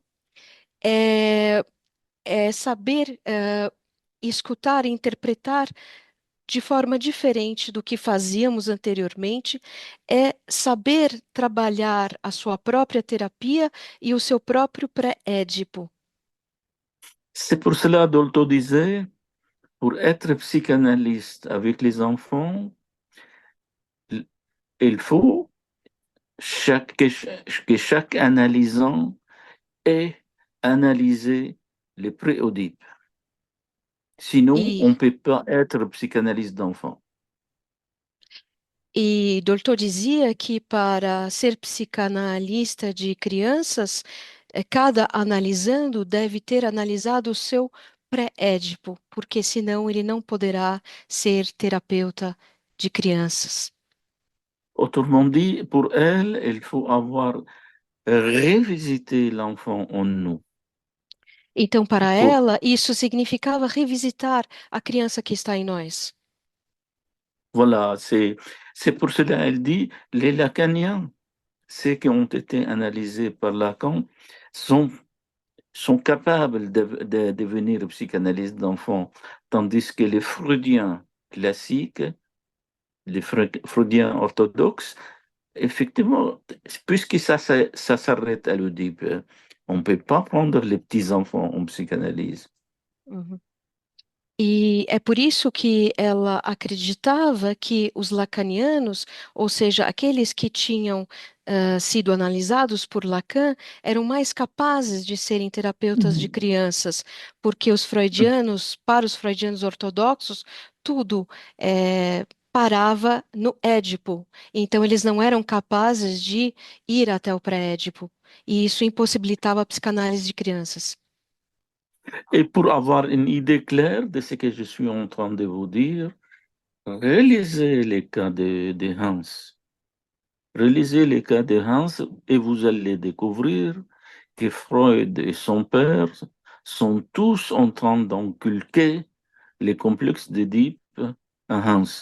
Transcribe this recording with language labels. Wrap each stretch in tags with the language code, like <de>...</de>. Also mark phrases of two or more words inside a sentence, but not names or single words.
<pt>É saber escutar e interpretar de forma diferente do que fazíamos anteriormente, é saber trabalhar a sua própria terapia e o seu próprio pré-édipo.</pt> <fr>C'est pour cela, Dolto disait, pour être psychanalyste avec les enfants, il faut que chaque analysant ait analysé le pré-Oedipe. Sinon, on</fr> <pt>E,</pt> <fr>ne peut pas être psychanalyste d'enfant.</fr> <pt>e Dolto dizia que para ser psicanalista de crianças, cada analisando deve ter analisado o seu pré-édipo, porque senão ele não poderá ser terapeuta de crianças.</pt> <fr>Autrement dit, pour elle, il faut avoir révisité l'enfant en nous.</fr> <pt>Então, para</pt> <fr>Pour-</fr> <pt>ela, isso significava revisitar a criança que está em nós.</pt> <fr>Voilà, c'est pour cela elle dit, les Lacaniens, ceux qui ont été analysés par Lacan, sont capables de devenir psychanalystes d'enfants, tandis que les Freudiens classiques, les Freudiens orthodoxes, effectivement, puisque ça s'arrête à l'Oedipe, on ne peut pas prendre les petits-enfants en psychanalyse. Uhum.</fr> <pt>E é por isso que ela acreditava que os lacanianos, ou seja, aqueles que tinham sido analisados por Lacan, eram mais capazes de serem terapeutas de crianças, porque para os freudianos ortodoxos, tudo parava no Édipo. Então, eles não eram capazes de ir até o pré-Édipo. E isso impossibilitava a psicanálise de crianças.</pt> <fr>Et pour avoir une idée claire de ce que je suis en train de vous dire, relisez les cas de Hans. Relisez les cas de Hans et vous allez découvrir que Freud et son père sont tous en train d'inculquer les complexes d'Édipe à Hans.</fr>